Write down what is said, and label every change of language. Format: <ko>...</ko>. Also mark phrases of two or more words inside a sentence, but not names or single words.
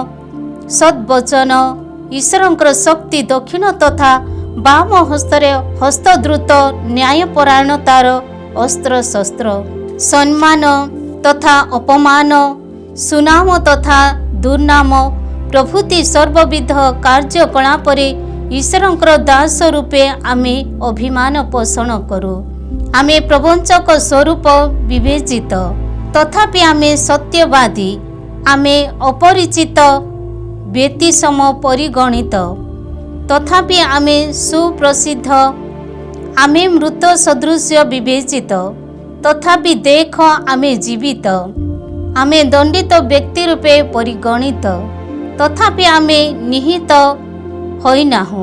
<or>ସଦ୍ବଚନ, ଈଶ୍ବରଙ୍କର ଶକ୍ତି ଦକ୍ଷିଣ ତଥା ବାମ ହସ୍ତରେ ହସ୍ତଦ୍ରୁତ ନ୍ୟାୟପରାୟଣତାର ଅସ୍ତ୍ର ଶସ୍ତ୍ର, ସମ୍ମାନ ତଥା ଅପମାନ, ସୁନାମ ତଥା ଦୁର୍ନାମ ପ୍ରଭୃତି ସର୍ବବିଧ କାର୍ଯ୍ୟକଳାପରେ ଈଶ୍ବରଙ୍କର ଦାସ ରୂପେ ଆମେ ଅଭିମାନ ପୋଷଣ କରୁ। ଆମେ ପ୍ରବଞ୍ଚକ ସ୍ବରୂପ ବିବେଚିତ, ତଥାପି ଆମେ ସତ୍ୟବାଦୀ, ଆମେ ଅପରିଚିତ ବ୍ୟତିସମ ପରିଗଣିତ, ତଥାପି ଆମେ ସୁପ୍ରସିଦ୍ଧ, ଆମେ ମୃତ ସଦୃଶ୍ୟ ବିବେଚିତ, ତଥାପି ଦେଖ ଆମେ ଜୀବିତ, ଆମେ ଦଣ୍ଡିତ ବ୍ୟକ୍ତି ରୂପେ ପରିଗଣିତ, ତଥାପି ଆମେ ନିହିତ ହୋଇନାହୁ।</or>